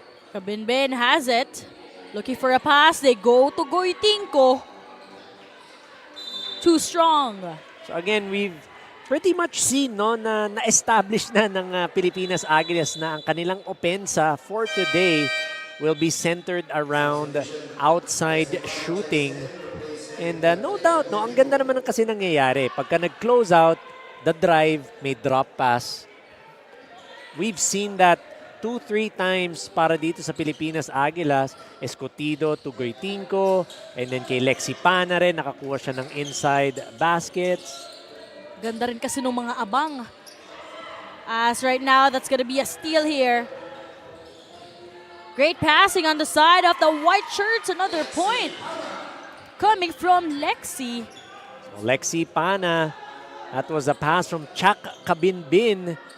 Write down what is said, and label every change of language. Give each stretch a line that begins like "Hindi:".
English: Kabinbin has it. Looking for a pass. They go to Goitinko. Too strong. So again, we've pretty much seen,
Filipino: no, na-establish na ng Pilipinas Aguilas na ang kanilang opensa
English: for today will be centered around outside shooting. And no doubt,
Filipino: no, ang ganda naman ng kasi nangyayari. Pagka nag-close out, the drive, may drop pass.
English: We've seen that 2-3 times
Filipino: para dito sa Pilipinas Aguilas. Escotido to Goitinko, and then kay Lexi Pana rin, nakakuha siya ng inside baskets. Ganda rin kasi ng mga abang.
English: As right now, that's gonna be a steal here. Great passing on the side of the white shirts. Another point coming from Lexi. So Lexi Pana, that was a pass from Chak Kabinbin.